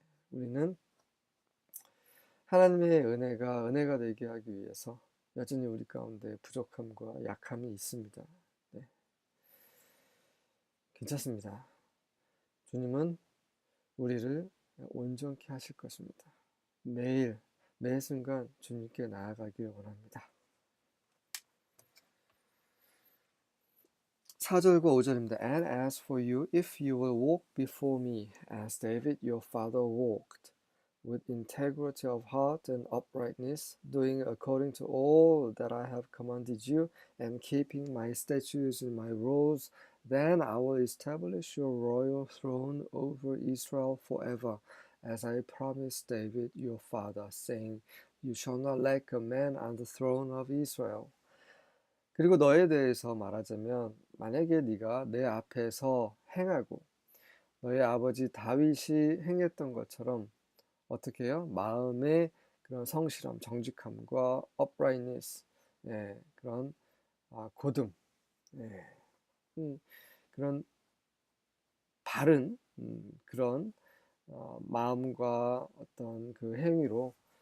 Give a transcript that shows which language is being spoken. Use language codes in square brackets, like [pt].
[ko] 우리는 하나님의 은혜가 되게 하기 위해서 여전히 우리 가운데 부족함과 약함이 있습니다. 괜찮습니다. 주님은 우리를 온전케 하실 것입니다. 매일, 매 순간 주님께 나아가길 원합니다. 4절과 5절입니다. [en] And as for you, if you will walk before me, as David your father walked, with integrity of heart and uprightness, doing according to all that I have commanded you, and keeping my statutes and my rules, then I will establish your royal throne over Israel forever, as I promised David your father, saying, You shall not lack a man on the throne of Israel. [ko] 그리고 너에 대해서 말하자면 만약에 네가 내 앞에서 행하고 너의 아버지 다윗이 행했던 것처럼 어떻게 해요? 마음의 그런 성실함, 정직함과 uprightness, 그런 고듬, 그런 바른 그런 마음과 어떤 그 행위로